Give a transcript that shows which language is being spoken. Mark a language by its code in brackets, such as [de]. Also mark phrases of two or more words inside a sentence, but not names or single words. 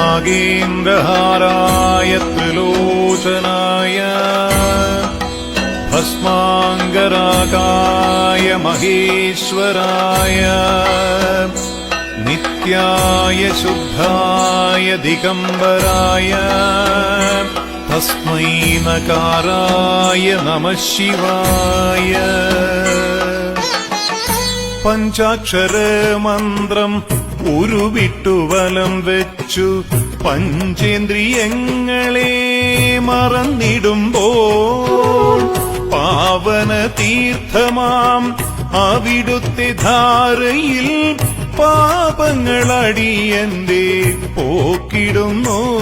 [sa] नागेन्द्रहाराय त्रिलोचनाय भस्माङ्गरागाय महेश्वराय नित्याय शुद्धाय दिगम्बराय तस्मै नकाराय नमः शिवाय। [ml] പഞ്ചാക്ഷരമന്ത്രം ഉരുവിട്ടുവലം വെച്ചു പഞ്ചേന്ദ്രിയങ്ങളെ മറന്നിടുമ്പോൾ പാവന തീർത്ഥമാം അവിടുത്തെ ധാരയിൽ പാപങ്ങളടിയന്റെ പോക്കിടുന്നു.